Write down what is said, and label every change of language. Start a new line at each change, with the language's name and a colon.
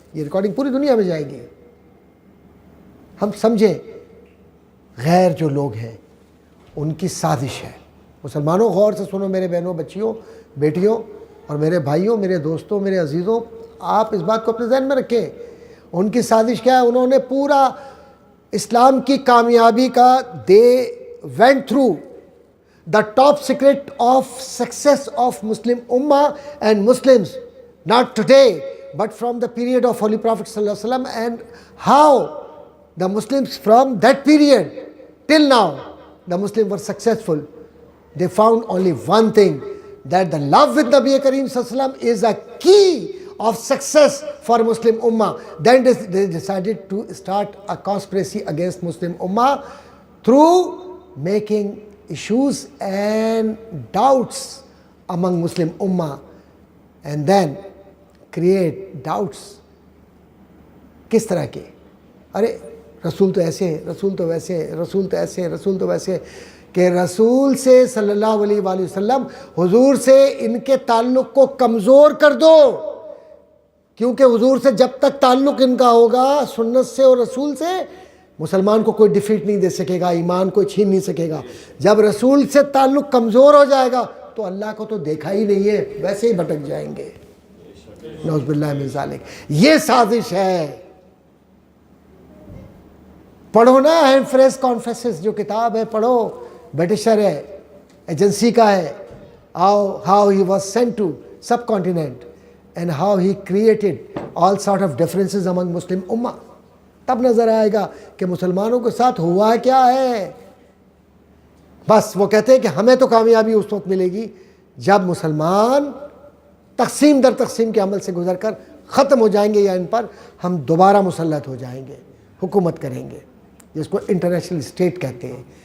Urdu: یہ ریکارڈنگ پوری دنیا میں جائے گی. ہم سمجھیں غیر جو لوگ ہیں ان کی سازش ہے. مسلمانوں غور سے سنو، میرے بہنوں، بچیوں، بیٹیوں، اور میرے بھائیوں، میرے دوستوں، میرے عزیزوں، آپ اس بات کو اپنے ذہن میں رکھیں. ان کی سازش کیا ہے؟ انہوں نے پورا اسلام کی کامیابی کا دے
English: went through the top secret of success of Muslim Ummah and Muslims, not today but from the period of Holy Prophet sallallahu alaihi wasallam, and how the Muslims from that period till now, the Muslims were successful. They found only one thing, that the love with Nabi Kareem sallallahu alaihi wasallam is a key of success for Muslim Ummah. Then they decided to start a conspiracy against Muslim Ummah through making issues and doubts among Muslim Ummah, and then create doubts.
Urdu: کس طرح کے؟ ارے رسول تو ایسے ہیں، رسول تو ویسے ہیں، رسول تو ایسے ہیں، رسول تو ویسے ہیں، کہ رسول سے صلی اللہ علیہ وآلہ وسلم، حضور سے ان کے تعلق کو کمزور کر دو. کیونکہ حضور سے جب تک تعلق ان کا ہوگا، سنت سے اور رسول سے، مسلمان کو کوئی ڈیفیٹ نہیں دے سکے گا، ایمان کو چھین نہیں سکے گا. جب رسول سے تعلق کمزور ہو جائے گا تو اللہ کو تو دیکھا ہی نہیں ہے، ویسے ہی بھٹک جائیں گے. نعوذ باللہ من ذالک. یہ سازش ہے. پڑھو نا ہیمفریز کانفیسز جو کتاب ہے، پڑھو، برٹشر ہے، ایجنسی کا ہے.
English: how he was sent to subcontinent and how he created all sort of differences among Muslim Ummah.
Urdu: تب نظر آئے گا کہ مسلمانوں کے ساتھ ہوا کیا ہے. بس وہ کہتے ہیں کہ ہمیں تو کامیابی اس وقت ملے گی جب مسلمان تقسیم در تقسیم کے عمل سے گزر کر ختم ہو جائیں گے، یا ان پر ہم دوبارہ مسلط ہو جائیں گے، حکومت کریں گے، جس کو انٹرنیشنل اسٹیٹ کہتے ہیں.